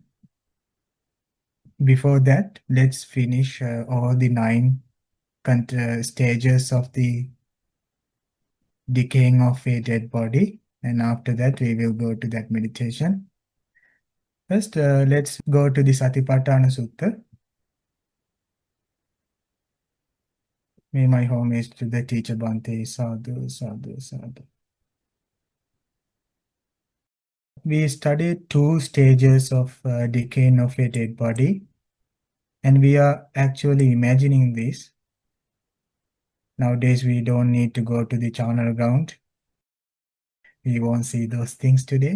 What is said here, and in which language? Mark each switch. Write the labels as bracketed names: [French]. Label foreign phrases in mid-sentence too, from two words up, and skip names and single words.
[English] Before that, let's finish all the nine stages of the decaying of a dead body. And after that, we will go to that meditation. First, let's go to the Satipaṭṭhāna Sutta. May my homage to the teacher Bhante. [Pali] Sadhu, sadhu, sadhu. [English] We studied two stages of decaying of a dead body, and we are actually imagining this. Nowadays, we don't need to go to the charnel ground. We won't see those things today.